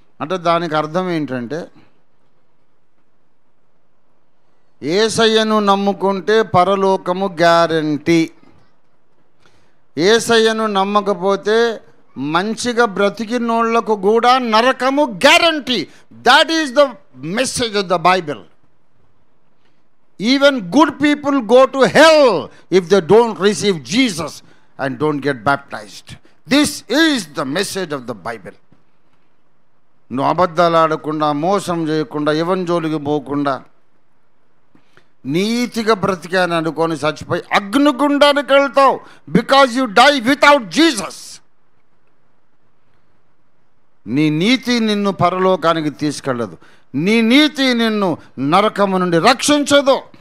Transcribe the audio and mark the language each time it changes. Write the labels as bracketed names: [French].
[Telugu] అంటే దానికి అర్థం ఏంటంటే, యేసయ్యను నమ్ముకుంటే పరలోకము గ్యారంటీ. యేసయ్యను నమ్మకపోతే మంచిగా బ్రతికినోళ్లకు కూడా నరకము guarantee. [English] That is the message of the Bible. Even good people go to hell if they don't receive Jesus and don't get baptized. This is the message of the Bible. [Telugu] నువ్వు అబద్ధాలు ఆడకుండా, మోసం చేయకుండా, ఎవరి జోలికి పోకుండా నీతిగా బ్రతికాను అనుకొని చచ్చిపోయి అగ్నిగుండానికి వెళ్తావు. [English] Because you die without Jesus. [Telugu] నీ నీతి నిన్ను పరలోకానికి తీసుకెళ్ళదు. నీ నీతి నిన్ను నరకము నుండి రక్షించదు.